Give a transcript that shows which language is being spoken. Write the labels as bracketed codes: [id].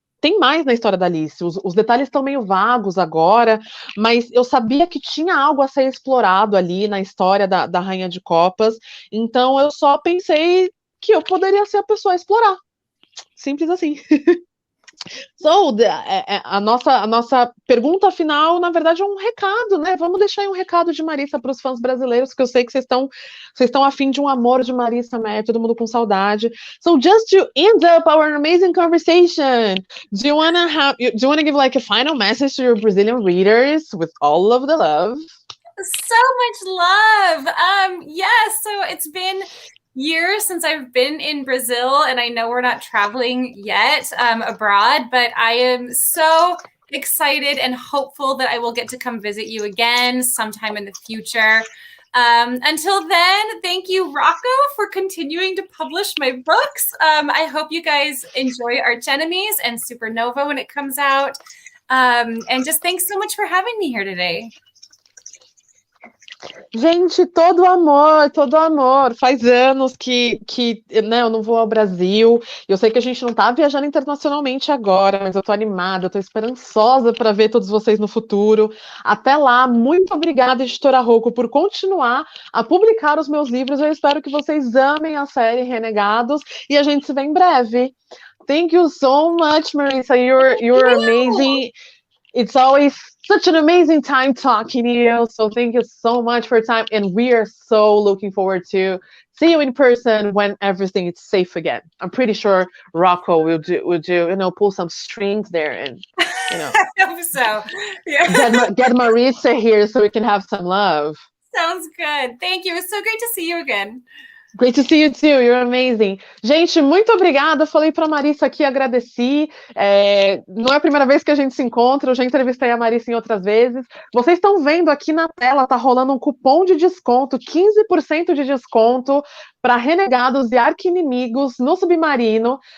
[pt] tem mais na história da Alice. Os detalhes estão meio vagos agora, mas eu sabia que tinha algo a ser explorado ali na história da Rainha de Copas, então eu só pensei que eu poderia ser a pessoa a explorar. Simples assim. So, a nossa pergunta final, na verdade, é um recado, né? Vamos deixar aí um recado de Marissa para os fãs brasileiros, que eu sei que vocês estão afim de um amor de Marissa Meyer, todo mundo com saudade. [en] So, just to end up our amazing conversation, do you wanna give like a final message to your Brazilian readers with all of the love? So much love. Yes, so it's been years since I've been in Brazil, and I know we're not traveling yet abroad, but I am so excited and hopeful that I will get to come visit you again sometime in the future. Until then, thank you, Rocco, for continuing to publish my books. I hope you guys enjoy Arch Enemies and Supernova when it comes out. And just thanks so much for having me here today. [pt] Gente, todo amor, todo amor. Faz anos que né, eu não vou ao Brasil. Eu sei que a gente não tá viajando internacionalmente agora, mas eu tô animada, eu tô esperançosa para ver todos vocês no futuro. Até lá, muito obrigada, editora Rocco, por continuar a publicar os meus livros. Eu espero que vocês amem a série Renegados e a gente se vê em breve. [en] Thank you so much, Marissa. You're amazing. It's always such an amazing time talking to you. So thank you so much for your time. And we are so looking forward to see you in person when everything is safe again. I'm pretty sure Rocco will do, pull some strings there and, I hope so. Yeah. get Marissa here so we can have some love. Sounds good. Thank you. It's so great to see you again. Great to see you too, you're amazing. [pt] Gente, muito obrigada, falei para a Marissa aqui, agradeci, não é a primeira vez que a gente se encontra, eu já entrevistei a Marissa em outras vezes. Vocês estão vendo aqui na tela, tá rolando um cupom de desconto, 15% de desconto para Renegados e Arqui Inimigos no Submarino.